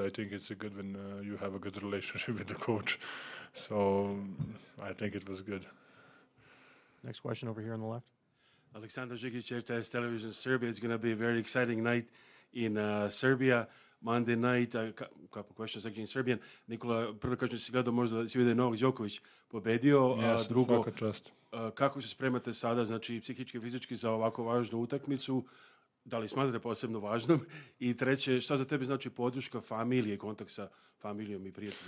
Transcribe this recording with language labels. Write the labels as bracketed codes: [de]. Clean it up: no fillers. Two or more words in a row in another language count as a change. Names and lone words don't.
[en] I think it's good when you have a good relationship with the coach. So I think it was good. Next question over here on the left. Aleksandar Žigić, RTS Television Serbia. It's going to be a very exciting night in Serbia. Monday night, a couple questions again in Serbian. [sr] Nikola, prvo kažem si gledao možda da si vidio Novak Jokić pobedio, [en] Yes, [sr] drugo, svaka čast. kako se spremate sada, znači psihički, fizički za ovako važnu utakmicu, da li smatrate posebno važnom? I treće, šta za tebe znači podrška familije, kontakt sa familijom i prijateljima?